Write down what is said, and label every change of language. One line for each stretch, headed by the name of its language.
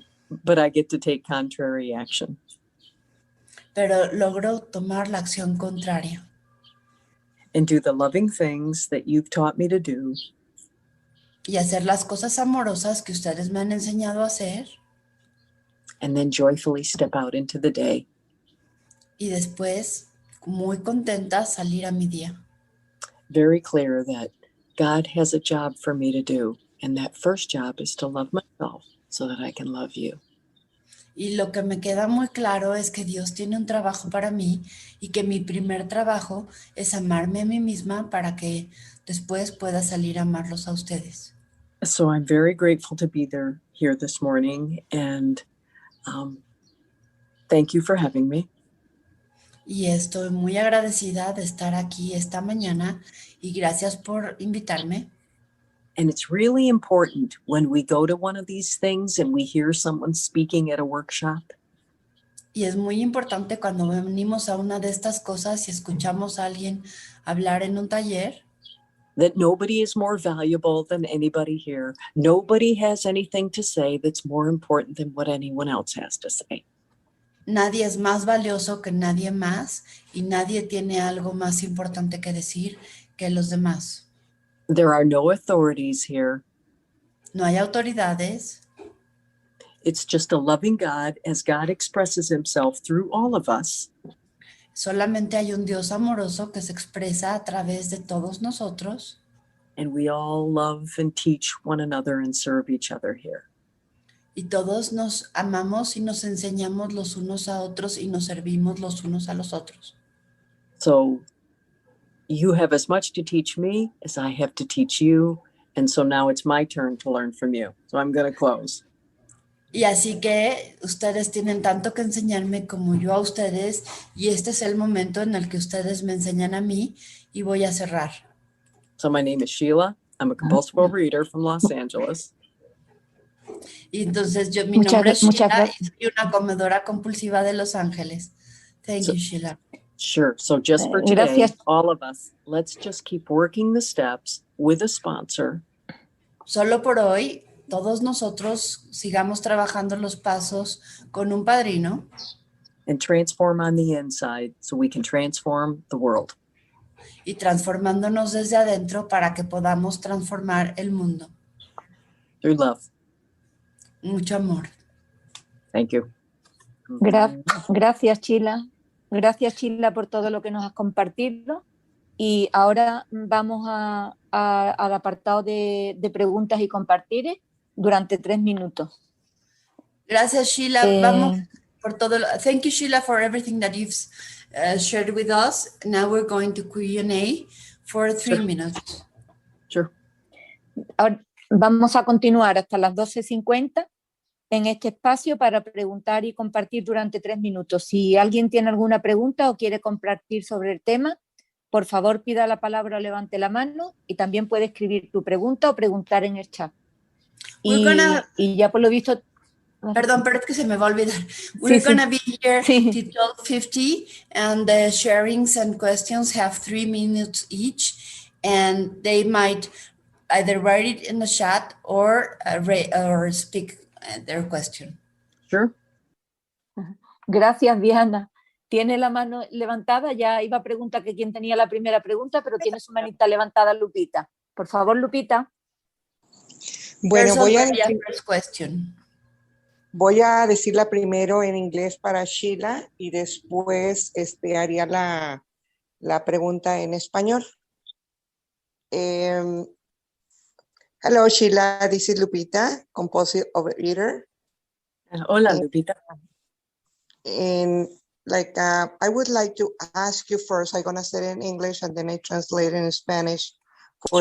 English: But I get to take contrary action.
Spanish: Pero logro tomar la acción contraria
English: And do the loving things that you've taught me to do.
Spanish: y hacer las cosas amorosas que ustedes me han enseñado a hacer.
English: And then joyfully step out into the day.
Spanish: Y después, muy contenta, salir a mi día.
English: Very clear that God has a job for me to do. And that first job is to love myself so that I can love you.
Spanish: Y lo que me queda muy claro es que Dios tiene un trabajo para mí y que mi primer trabajo es amarme a mí misma para que después pueda salir a amarlos a ustedes.
English: So I'm very grateful to be there here this morning. And thank you for having me.
Spanish: Y estoy muy agradecida de estar aquí esta mañana y gracias por invitarme.
English: And it's really important when we go to one of these things and we hear someone speaking at a workshop
Spanish: Y es muy importante cuando venimos a una de estas cosas y escuchamos a alguien hablar en un taller,
English: that nobody is more valuable than anybody here. Nobody has anything to say that's more important than what anyone else has to say.
Spanish: nadie es más valioso que nadie más y nadie tiene algo más importante que decir que los demás.
English: There are no authorities here.
Spanish: No hay autoridades,
English: It's just a loving God as God expresses himself through all of us.
Spanish: solamente hay un Dios amoroso que se expresa a través de todos nosotros
English: And we all love and teach one another and serve each other here.
Spanish: y todos nos amamos y nos enseñamos los unos a otros y nos servimos los unos a los otros.
English: So you have as much to teach me as I have to teach you. And so now it's my turn to learn from you. So I'm going to close.
Spanish: Y así que ustedes tienen tanto que enseñarme como yo a ustedes y este es el momento en el que ustedes me enseñan a mí y voy a cerrar.
English: So my name is Sheila. I'm a compulsive overeater from Los Angeles.
Spanish: Y entonces mi nombre es muchas Sheila gracias. y soy una comedora compulsiva de Los Ángeles.
English: Thank So- you, Sheila. Sure. So just for today,
Spanish: Gracias.
English: all of us, let's just keep working the steps with a sponsor.
Spanish: Solo por hoy, todos nosotros sigamos trabajando los pasos con un padrino
English: And transform on the inside so we can transform the world.
Spanish: y transformándonos desde adentro para que podamos transformar el mundo.
English: Through love.
Spanish: Mucho amor.
English: Thank you.
Spanish: Gracias, Sheila. Gracias, Sheila, por todo lo que nos has compartido. Y ahora vamos al apartado de preguntas y compartires durante 3 minutos. Gracias, Sheila. Eh, Vamos por todo.
English: Thank you, Sheila, for everything that you've shared with us. Now we're going to Q&A for 3 minutes. Sure.
Spanish: Ahora vamos a continuar hasta las 12:50 en este espacio para preguntar y compartir durante 3 minutos. Si alguien tiene alguna pregunta o quiere compartir sobre el tema, por favor pida la palabra o levante la mano y también puede escribir tu pregunta o preguntar en el chat. Y ya por lo visto... Perdón, pero es que se me va a olvidar.
English: We're
Spanish: sí.
English: going to be here
Spanish: Sí.
English: till 12:50 and the sharings and questions have 3 minutes each and they might either write it in the chat or speak their question. Sure.
Spanish: Gracias, Diana. Tiene la mano levantada, ya iba a preguntar que quién tenía la primera pregunta, pero tiene su manita levantada Lupita. Por favor, Lupita. Bueno,
English: There's already a first question.
Spanish: voy a decirla primero en inglés para Sheila y después haría la pregunta en español.
English: Hello, Sheila. This is Lupita, compulsive overeater.
Spanish: Hola, Lupita.
English: And I would like to ask you first, I'm going to say it in English and then I translate it in Spanish for